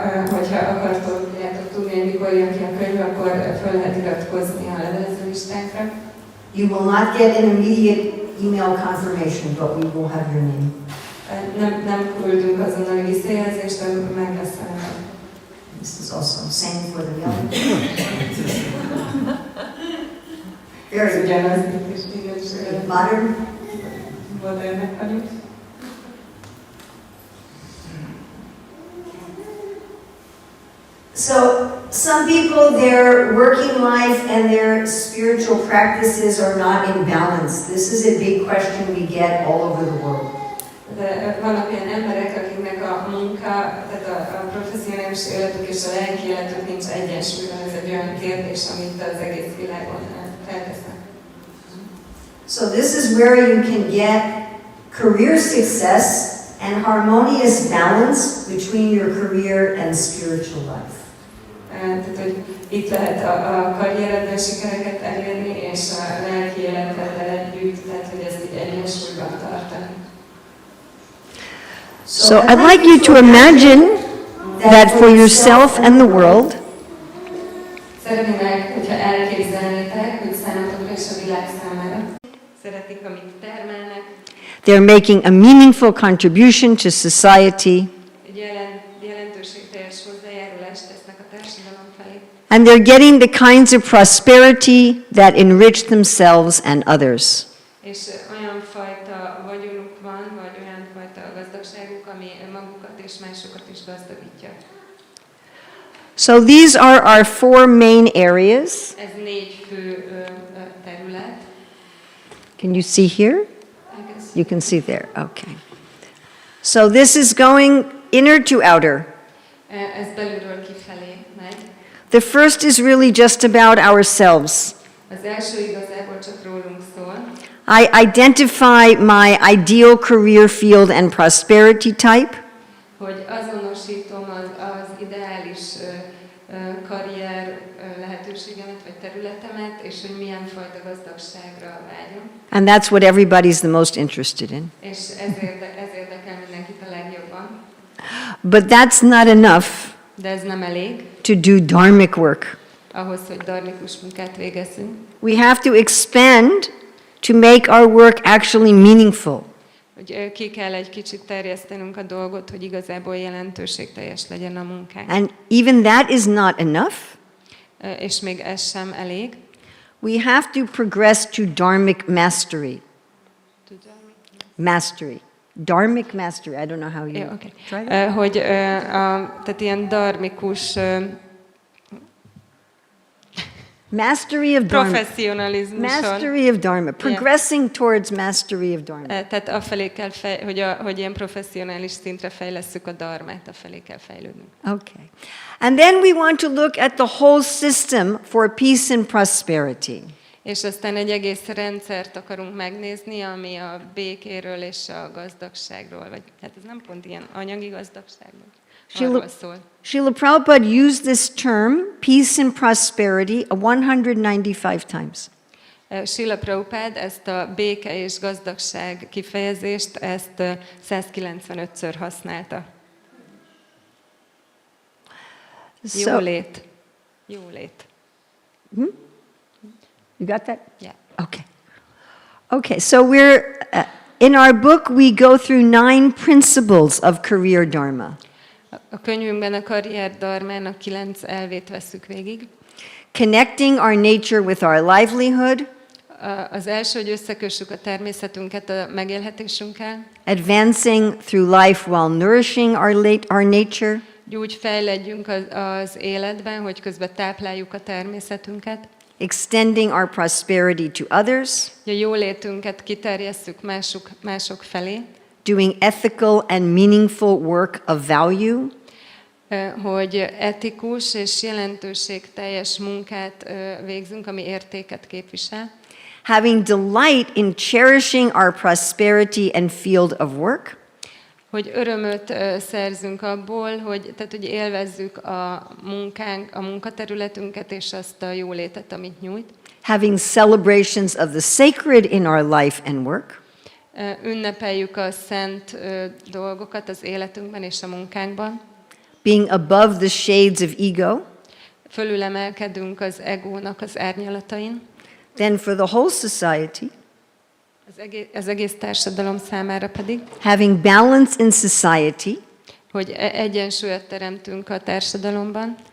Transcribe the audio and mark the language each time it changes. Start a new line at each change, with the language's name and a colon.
Hungarian: Hogyha akartok tudni, hogy mikor jön ki a könyv, akkor fel lehet iratkozni a levelező listánkra.
English: You will not get an immediate email confirmation, but we will have your name.
Hungarian: Nem küldünk azonnali visszajelzést, de meg lesz a neve.
English: This is also same for the mailing. Very
Hungarian: ugyanaz itt is, igen.
English: modern.
Hungarian: Modernnek vagyunk.
English: So some people, their working life and their spiritual practices are not in balance. This is a big question we get all over the world.
Hungarian: De vannak olyan emberek, akiknek a munka, tehát a professzionális életük és a lelki életük nincs egyensúlyban. Ez egy olyan kérdés, amit az egész világon feltesznek.
English: So this is where you can get career success and harmonious balance between your career and spiritual life.
Hungarian: Tehát, hogy itt lehet a karrieredben sikereket elérni, és a lelki életeddel együtt, tehát, hogy ezt így egyensúlyban tartani.
English: So I'd like you to imagine that for yourself and the world,
Hungarian: Szeretnének, hogyha elképzelnétek, hogy számotokra és a világ számára. Szeretik, amit termelnek.
English: they're making a meaningful contribution to society,
Hungarian: Egy jelentőségteljes hozzájárulást tesznek a társadalom felé.
English: and they're getting the kinds of prosperity that enrich themselves and others.
Hungarian: És olyan fajta vagyonuk van, vagy olyan fajta gazdagságuk, ami magukat és másokat is gazdagítja.
English: So these are our four main areas.
Hungarian: Ez 4 fő terület.
English: Can you see here? I guess. You can see there. Okay. So this is going inner to outer.
Hungarian: Ez belülről kifelé megy.
English: The first is really just about ourselves.
Hungarian: Az első igazából csak rólunk szól.
English: I identify my ideal career field and prosperity type.
Hungarian: Hogy azonosítom az ideális karrier lehetőségemet, vagy területemet, és hogy milyen fajta gazdagságra vágyom.
English: And that's what everybody's the most interested in.
Hungarian: És ez érdekel mindenkit a legjobban.
English: But that's not enough
Hungarian: De ez nem elég
English: to do dharmic work.
Hungarian: ahhoz, hogy dharmikus munkát végezzünk.
English: We have to expand to make our work actually meaningful.
Hungarian: Hogy ki kell egy kicsit terjesztenünk a dolgot, hogy igazából jelentőségteljes legyen a munkánk.
English: And even that is not enough.
Hungarian: És még ez sem elég.
English: We have to progress to dharmic mastery. Mastery. Dharmic mastery. I don't know how you Okay. try that.
Hungarian: Hogy tehát ilyen dharmikus
English: Mastery of dharma.
Hungarian: professzionalizmuson.
English: Mastery of dharma. Progressing towards mastery of dharma.
Hungarian: Tehát afelé kell, hogy ilyen professzionális szintre fejlesszük a dharmát, afelé kell fejlődnünk.
English: Okay. And then we want to look at the whole system for peace and prosperity.
Hungarian: És aztán egy egész rendszert akarunk megnézni, ami a békéről és a gazdagságról, vagy hát ez nem pont ilyen anyagi gazdagságról. Arról szól.
English: Srila Prabhupada used this term, peace and prosperity, 195 times.
Hungarian: Srila Prabhupád ezt a béke és gazdagság kifejezést, ezt 195-ször használta. Jólét. Jólét.
English: You got that? Yeah. Okay. Okay, so we're, in our book, we go through 9 principles of Karrier Dharma.
Hungarian: A könyvünkben a Karrier Dharmának 9 elvét vesszük végig.
English: Connecting our nature with our livelihood,
Hungarian: Az első, hogy összekössük a természetünket a megélhetésünkkel.
English: advancing through life while nourishing our nature,
Hungarian: Úgy fejledjünk az életben, hogy közben tápláljuk a természetünket.
English: extending our prosperity to others,
Hungarian: A jólétünket kiterjesszük mások felé.
English: doing ethical and meaningful work of value,
Hungarian: Hogy etikus és jelentőségteljes munkát végzünk, ami értéket képvisel.
English: having delight in cherishing our prosperity and field of work,
Hungarian: Hogy örömöt szerzünk abból, tehát hogy élvezzük a munkaterületünket és azt a jólétet, amit nyújt.
English: having celebrations of the sacred in our life and work,
Hungarian: Ünnepeljük a szent dolgokat az életünkben és a munkánkban.
English: being above the shades of ego.
Hungarian: Fölülemelkedünk az egónak az árnyalatain.
English: Then for the whole society,
Hungarian: Az egész társadalom számára pedig,
English: having balance in society,
Hungarian: hogy egyensúlyot teremtünk a társadalomban,